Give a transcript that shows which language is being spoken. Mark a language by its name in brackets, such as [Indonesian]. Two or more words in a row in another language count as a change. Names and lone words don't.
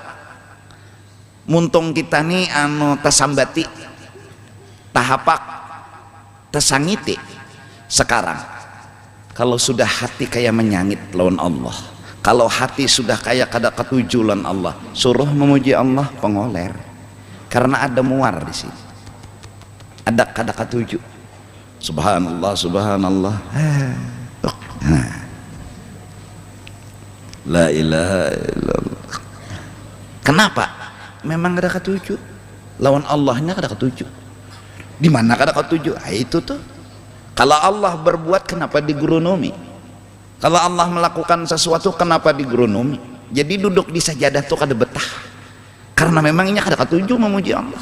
[Banjar] Muntung kita nih tasambati, tahapak, tasangiti. Sekarang kalau sudah hati kayak menyangit lawan Allah, kalau hati sudah kayak kada ketuju lawan Allah, suruh memuji Allah pengoler. Karena ada muar di sini, ada kada ketujuh. [Arabic] سبحان الله، سبحان الله. لا إله إلا الله. [Banjar] Kenapa? Memang kada ketujuh. Lawan Allahnya kada ketujuh. Di mana kada ketujuh? Itu tuh. Kalau Allah berbuat, kenapa digeronomi? Kalau Allah melakukan sesuatu, kenapa digeronomi? Jadi duduk di sajadah tuh kada betah. Karena memangnya kada ketujuh memuji Allah.